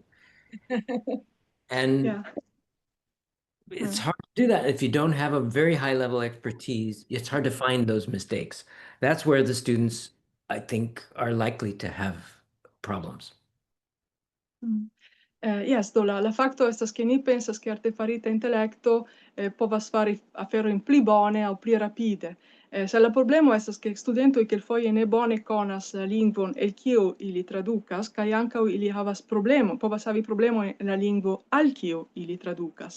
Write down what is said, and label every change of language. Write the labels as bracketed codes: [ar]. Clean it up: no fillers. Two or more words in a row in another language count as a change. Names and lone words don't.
[en] And Yeah. it's hard to do that if you don't have a very high level expertise. It's hard to find those mistakes. That's where the students, I think, are likely to have problems. Yes, [eo] do la fakto estas ke ni pensas ke artefarita intelekto povas fari aferojn pli bone aŭ pli rapide. Se la problemo estas ke studentoj kelkfoje ne bone konas la lingvon el kiu ili tradukas kaj ankaŭ ili havas povas havi problemojn en la lingvo al kiu ili tradukas.